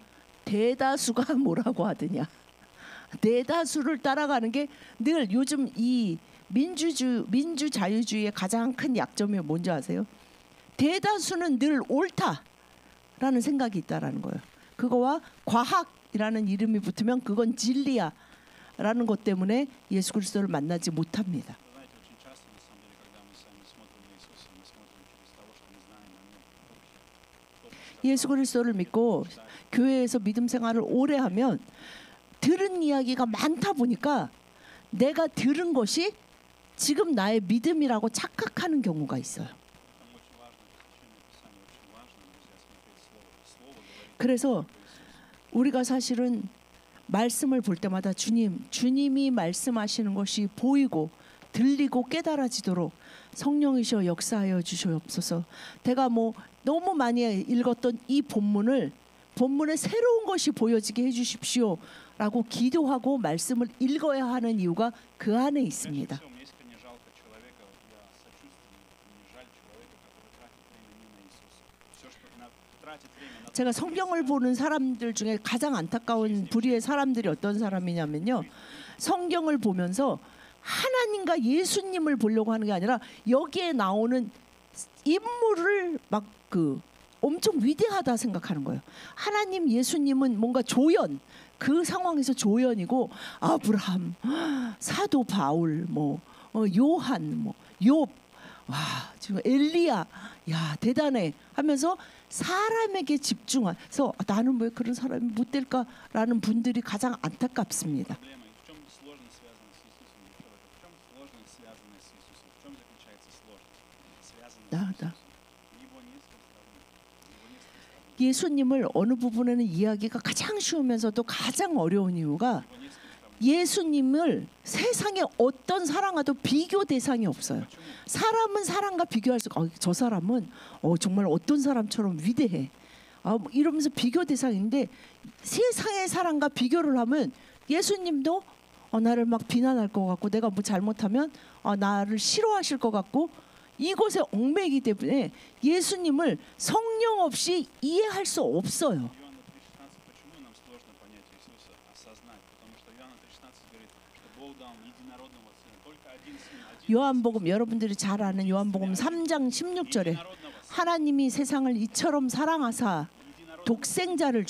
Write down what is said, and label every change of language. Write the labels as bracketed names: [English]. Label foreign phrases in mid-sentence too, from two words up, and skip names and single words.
[Korean] 대다수가 뭐라고 하더냐? 대다수를 따라가는 게 늘 요즘 이 민주 자유주의의 가장 큰 약점이 뭔지 아세요? 대다수는 늘 옳다라는 생각이 있다라는 거예요. 그거와 과학이라는 이름이 붙으면 그건 진리야라는 것 때문에 예수 그리스도를 만나지 못합니다. [Russian] Знаете, очень часто, на самом деле, когда мы сами смотрим на Иисуса, мы смотрим через того, что мы знаем о Нем. [Korean] 예수 그리스도를 믿고 교회에서 믿음 생활을 오래 하면 들은 이야기가 많다 보니까 내가 들은 것이 지금 나의 믿음이라고 착각하는 경우가 있어요. [Russian] Поэтому очень важно, священное Писание очень важно, друзья, смотреть Слово говорит. [Korean] 그래서 우리가 사실은 말씀을 볼 때마다 주님이 말씀하시는 것이 보이고 들리고 깨달아지도록 성령이시여 역사하여 주시옵소서. 제가 뭐 너무 많이 읽었던 이 본문에 새로운 것이 보여지게 해주십시오라고 기도하고 말씀을 읽어야 하는 이유가 그 안에 있습니다. [Russian] Мне искренне жалко человека, я сочувствую, мне жаль человека, который тратит время не на Иисуса. Все, что тратит время на [Korean] 제가 성경을 보는 사람들 중에 가장 안타까운 부류의 사람들이 어떤 사람이냐면요. 성경을 보면서 하나님과 예수님을 보려고 하는 게 아니라 여기에 나오는 인물을 막 엄청 위대하다 생각하는 거예요. 하나님 예수님은 뭔가 조연, 그 상황에서 조연이고 아브라함, 사도 바울, 요한, 욥, 와 지금 엘리야, 야 대단해 하면서 사람에게 집중해서 나는 왜 그런 사람이 못 될까라는 분들이 가장 안타깝습니다. [Russian] проблема. В чем сложность связана с Иисусом для человека? В чем сложность связана с Иисусом? В чем заключается сложность, связанная Да, с да. Иисусом? У него нет сравнения. У него нет сравнения. [Korean] 예수님을 어느 부분에는 이해하기가 가장 쉬우면서도 가장 어려운 이유가 [Russian] У него нет сравнения. [Korean] 예수님을 세상에 어떤 사람과도 비교 대상이 없어요. 사람은 사람과 비교할 수가 저 사람은 정말 어떤 사람처럼 위대해. 뭐 이러면서 비교 대상인데 세상의 사람과 비교를 하면 예수님도 나를 막 비난할 것 같고 내가 뭐 잘못하면 나를 싫어하실 것 같고 이것에 얽매이기 때문에 예수님을 성령 없이 이해할 수 없어요. [Russian] Иоанна 3,16 почему нам сложно понять Иисуса, осознать? Потому что Иоанна 3,16 говорит, что Бог дал единородного Сына, только один Сын, один [Korean] 요한복음 여러분들이 잘 아는 요한복음 3장 16절에 [Russian] единородного Сына. [Korean] 하나님이 세상을 이처럼 사랑하사 독생자를 주셨어요. 독생자.